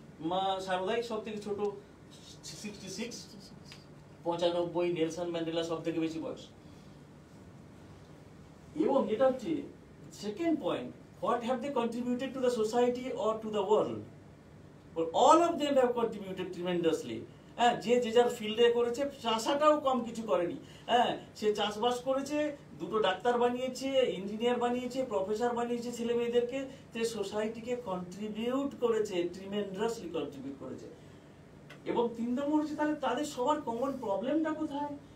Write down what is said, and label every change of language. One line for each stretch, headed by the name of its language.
Bangla: মা সারদাই সব থেকে ছোট, 66, 95, নেলসন ম্যান্ডেলা সব থেকে বেশি বয়স। এবং এটা হচ্ছে second point,
English: what have they contributed to the society or to the world? Well, all of them have contributed tremendously.
Bangla: হ্যাঁ, যে যার ফিল্ডে করেছে, চাষাটাও কম কিছু করেনি। হ্যাঁ, সে চাষবাস করেছে, 2টো ডাক্তার বানিয়েছে, ইঞ্জিনিয়ার বানিয়েছে, প্রফেসর বানিয়েছে ছেলে মেয়েদেরকে, সে সোসাইটিকে কন্ট্রিবিউট করেছে, ট্রিমেন্ডাসলি কন্ট্রিবিউট করেছে। এবং 3 নম্বর হচ্ছে, তাহলে তাদের সবার কমন প্রবলেমটা কোথায়?